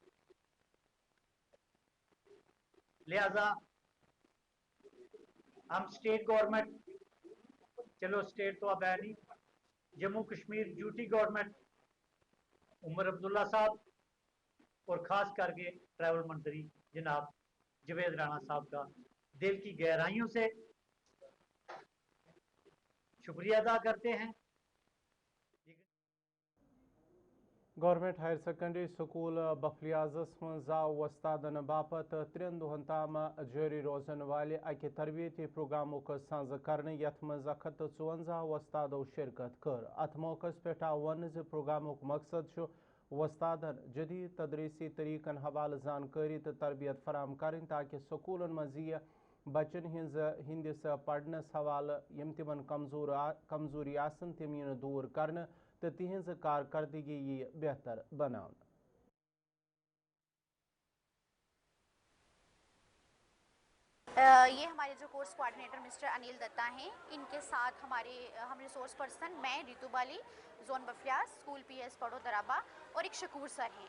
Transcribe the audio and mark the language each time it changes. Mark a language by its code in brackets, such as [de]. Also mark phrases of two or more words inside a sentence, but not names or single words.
[hi] लिहाजा हम [en] state government, [hi] चलो स्टेट तो अब है नहीं, जम्मू कश्मीर [en] duty government [hi] उमर अब्दुल्ला साहब और खास करके ट्रैवल मंत्री जनाब जवेद राणा साहब का दिल की गहराइयों से शुक्रिया अदा करते हैं। [en] government higher secondary school [ks] बफलियाजस मं आव वस्तादन बापत 3 दुहन ताम जारी रोजन वाले अकि तरबियती प्रोग्रामुक सांज करने यथ मं 154 वस्तादों शिरकत कर। अथ मौकस पे वन प्रोग्रामुक मकसद वस्तादन जदीद तदरीसी तरीकन हवाल जानकारी तो तरबियत फराम करें ताकि स्कूलन मज बचन हिंदिस पढ़नस हवाल यम तिमन कमजोरी आसन तिम यन दूर करने तो तिहंज कारकर्दगी ये बेहतर बनान। [hi] ये हमारे जो [en] course coordinator [hi] मिस्टर अनिल दत्ता हैं, इनके साथ हम [en] resource person, [hi] मैं रितु बाली, जोन बफलियाज, स्कूल पीएस पढ़ो दराबा और एक शकूर सर हैं।